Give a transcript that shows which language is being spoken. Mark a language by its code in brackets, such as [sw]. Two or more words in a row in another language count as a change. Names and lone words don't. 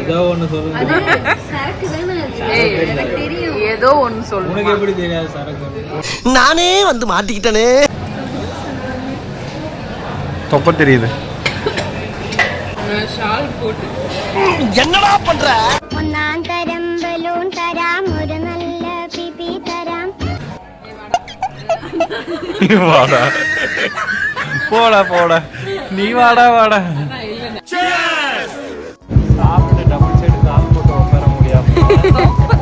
[ta] ஏதோ ஒன்று சொல்லுங்க. ஏதோ ஒன்று சொல்லு. உனக்கு எப்படி தெரியாது சரக்கு? நானே வந்து மாட்டிக்கிட்டனே. தொப்ப தெரியுது. ஷால் போட்டு என்னடா பண்ற? [ml] ഒന്നാം തരം ബലൂൺ തരാം, ഒരു നല്ല പിപി തരാം. [ta] வாடா போடா போடா, நீ வாடா வாடா. சாப்பிட்டு டபுள் சைடு கால் போட்டு உட்கார முடியாம